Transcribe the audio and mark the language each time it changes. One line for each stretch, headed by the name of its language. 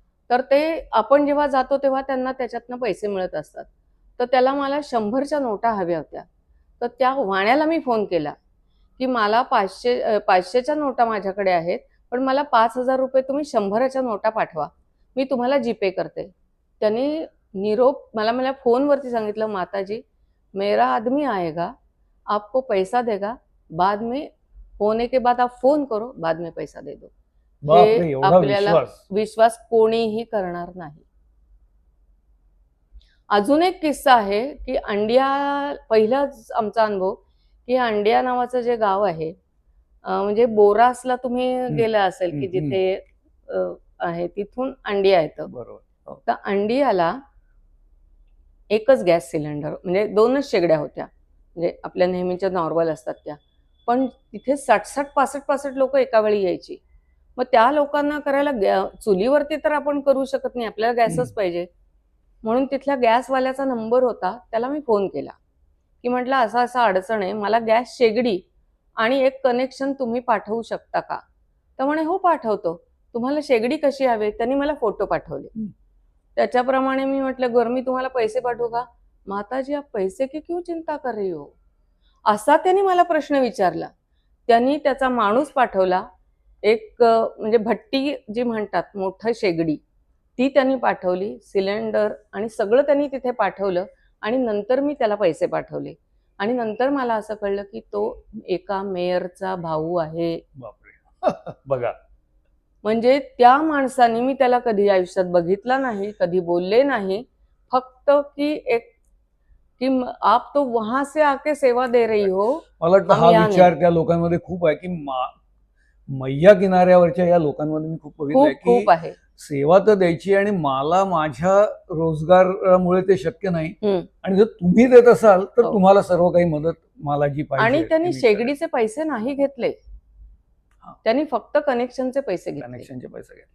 Marathi: तर ते आपण जेव्हा जातो तेव्हा त्यांना त्याच्यातनं पैसे मिळत असतात. तर त्याला मला 100च्या नोटा हव्या होत्या. तर त्या वाण्याला मी फोन केला, की मला 500च्या नोटा माझ्याकडे आहेत, पण मला ₹5,000 तुम्ही 100च्या नोटा पाठवा. मी तुम्हाला जीपे करते. त्यांनी मला फोनवरती सांगितलं,
Hindi: "माताजी, मेरा आदमी आएगा, आपको पैसा देगा, बाद में होने के बाद आप फोन करो, बाद में पैसा दे दो."
Marathi: बापरे, हे एवढा आपल्याला विश्वास. विश्वास कोणीही करणार नाही. अजून एक किस्सा आहे, की पहिलाच आमचा अनुभव, की अंडिया नावाचं जे गाव आहे, म्हणजे बोरासला तुम्ही गेला असेल, की जिथे आहे तिथून अंडिया येतं. बरोबर. हो. तर अंडियाला एकच गॅस सिलेंडर, म्हणजे 2च शेगड्या होत्या. म्हणजे आपल्या नेहमीच्या नॉर्मल असतात त्या. पण तिथे 60-60, 65-65 लोकं एका वेळी यायची. मग त्या लोकांना करायला चुलीवरती तर आपण करू शकत नाही, आपल्याला गॅसच पाहिजे. म्हणून तिथल्या गॅसवाल्याचा नंबर होता, त्याला मी फोन केला, की म्हटलं असं-असं अडचण आहे, मला गॅस शेगडी आणि एक कनेक्शन तुम्ही पाठवू शकता का? तर म्हणे, "हो, पाठवतो. तुम्हाला शेगडी कशी हवी?" त्यांनी मला फोटो पाठवले. त्याच्याप्रमाणे मी म्हटलं, "बरं, मी तुम्हाला पैसे पाठवू का?"
Hindi: "माताजी, आप पैसे की क्यों चिंता कर रही हो?"
Marathi: असा त्यांनी मला प्रश्न विचारला. त्यांनी त्याचा माणूस पाठवला. म्हणजे भट्टी जी म्हणतात, मोठं शेगडी, ती त्यांनी पाठवली. सिलेंडर आणि सगळं त्यांनी तिथे पाठवलं आणि नंतर मी त्याला पैसे पाठवले. आणि नंतर मला असं कळलं, की तो एका मेयरचा भाऊ आहे. बापरे. बघा. म्हणजे त्या माणसाने, मी त्याला कधी आयुष्यात बघितला नाही, कधी बोलले नाही. फक्त की
Hindi: आप तो वहां से आके सेवा दे रही हो.
Marathi: मला वाटतं हा विचार त्या लोकांमध्ये खूप आहे, की मैया किनाऱ्यावरच्या या लोकांमध्ये मी खूप बघितलंय, खूप की आहे. सेवा तर द्यायची आणि मला माझ्या रोजगारामुळे ते शक्य नाही. आणि जर तुम्ही देत असाल तर तुम्हाला सर्व काही मदत मला जी पाहिजे. आणि त्यांनी शेगडीचे पैसे नाही घेतले, त्यांनी फक्त कनेक्शनचे पैसे घेतले.